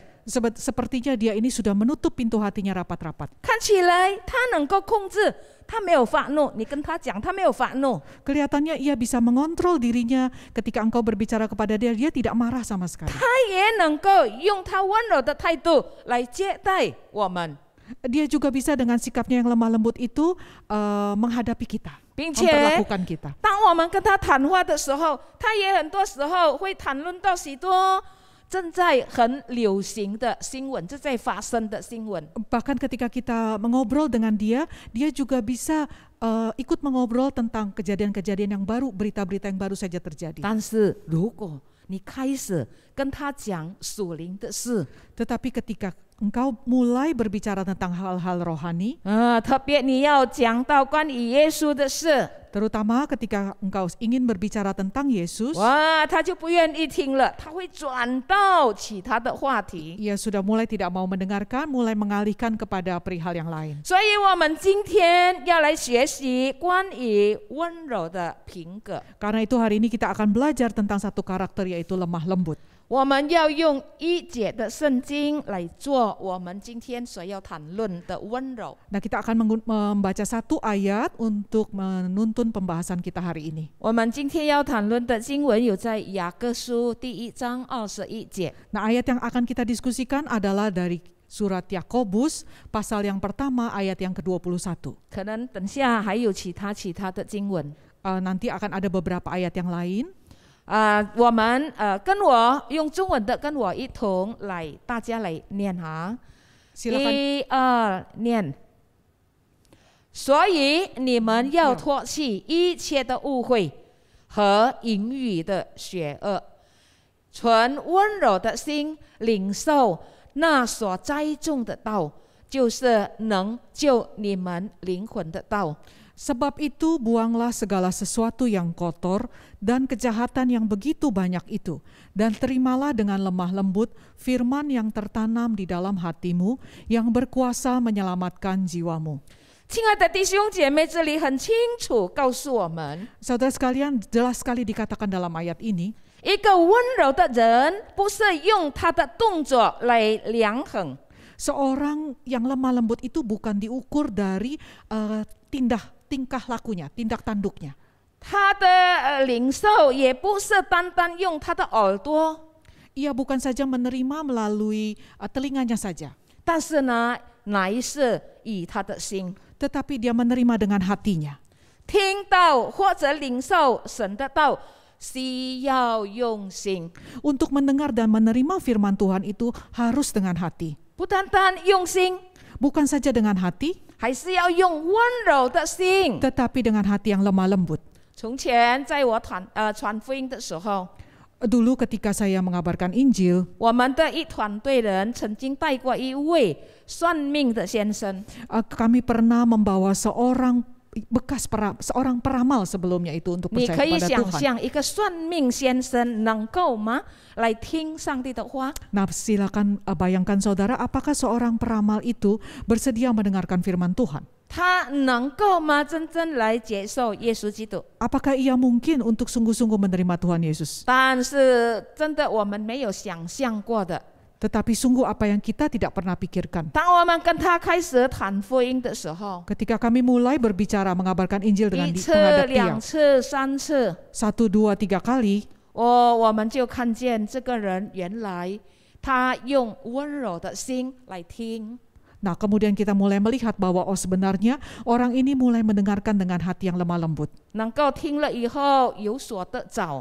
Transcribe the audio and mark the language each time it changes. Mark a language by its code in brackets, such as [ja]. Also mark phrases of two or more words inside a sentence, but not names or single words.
[id] Sepertinya dia ini sudah menutup pintu hatinya rapat-rapat. [zh] 看起来他能够控制，他没有发怒，你跟他讲他没有发怒， [id] Kelihatannya ia bisa mengontrol dirinya ketika engkau berbicara kepada dia, dia tidak marah sama sekali. [zh] 他也能够用他温柔的态度来接待我们， [id] Dia juga bisa dengan sikapnya yang lemah lembut itu menghadapi kita, [zh] 并且 [id] memperlakukan kita. [zh] 当我们跟他谈话的时候，他也很多时候会谈论到许多正在很流行的新闻，正在发生的新闻。 [id] Bahkan ketika kita mengobrol dengan dia, dia juga bisa ikut mengobrol tentang kejadian-kejadian yang baru, berita-berita yang baru saja terjadi. [zh] 但是如果你开始跟他讲属灵的事， [id] Tetapi ketika engkau mulai berbicara tentang hal-hal rohani, [zh] 特别你要讲到关于耶稣的事， [id] terutama ketika engkau ingin berbicara tentang Yesus, [zh] 哇，他就不愿意听了，他会转到其他的话题。 [id] ia sudah mulai tidak mau mendengarkan, mulai mengalihkan kepada perihal yang lain. [zh] 所以我们今天要来学习关于温柔的品格。 [id] Karena itu hari ini kita akan belajar tentang satu karakter, yaitu lemah lembut. [zh] 我们要用1节的圣经来做我们今天所要谈论的温柔。 [id] Nah, kita akan membaca satu ayat untuk menuntun pembahasan kita hari ini. [zh] 我们今天要谈论的经文有在雅各书第1章21节。 [id] Nah, ayat yang akan kita diskusikan adalah dari surat Yakobus pasal yang pertama ayat yang ke-21. [zh] 可能等下还有其他的经文。 [id] Nanti akan ada beberapa ayat yang lain. [zh] 我们跟我用中文的跟我一同来，大家来念哈。 [id] Silakan. [zh] 1、2念。所以你们要脱去一切的误会和淫语的邪恶，存温柔的心领受那所栽种的道，就是能救你们灵魂的道。 [id] Sebab itu buanglah segala sesuatu yang kotor dan kejahatan yang begitu banyak itu, dan terimalah dengan lemah lembut firman yang tertanam di dalam hatimu, yang berkuasa menyelamatkan jiwamu. [zh] 亲爱的弟兄姐妹，这里很清楚告诉我们， [id] Saudara sekalian, jelas sekali dikatakan dalam ayat ini, [zh] 一个温柔的人不是用他的动作来量衡， [id] seorang yang lemah lembut itu bukan diukur dari tingkah lakunya, tindak tanduknya. [zh] 他的领受也不是单单用他的耳朵， [id] Ia bukan saja menerima melalui telinganya saja, [zh] 但是呢，乃是以他的心 [id] tetapi dia menerima dengan hatinya. [zh] 听到或者领受神的道，需要用心， [id] Untuk mendengar dan menerima firman Tuhan itu harus dengan hati. [zh] 不单单用心， [id] Bukan saja dengan hati, [zh] 还是要用温柔的心。 [id] tetapi dengan hati yang lemah lembut. [zh] 从前在我传福音的时候， [id] Dulu ketika saya mengabarkan Injil, [zh] 我们的一团队人曾经带过一位算命的先生， [id] kami pernah membawa seorang peramal sebelumnya itu untuk [zh] 你 [id] percaya [zh] 可以 [id] kepada [zh] 想 [id] Tuhan. [zh] 象一个算命先生能够吗？来听上帝的话？ [id] Nah, silakan bayangkan saudara, apakah seorang peramal itu bersedia mendengarkan firman Tuhan? [zh] 他能够吗？真正来接受耶稣基督？ [id] Apakah ia mungkin untuk sungguh-sungguh menerima Tuhan Yesus? [zh] 但是真的我们没有想象过的。 [id] Tetapi sungguh apa yang kita tidak pernah pikirkan. [zh] 当我们跟他开始谈福音的时候， [id] Ketika kami mulai berbicara mengabarkan Injil dengan [zh] 一次、 [id] menghadap dia, [zh] 2 次、3次， [id] 1, 2, 3 kali, [zh] 我们就看见这个人原来他用温柔的心来听。 [id] nah kemudian kita mulai melihat bahwa sebenarnya orang ini mulai mendengarkan dengan hati yang lemah lembut. [zh] 能够听了以后有所得着，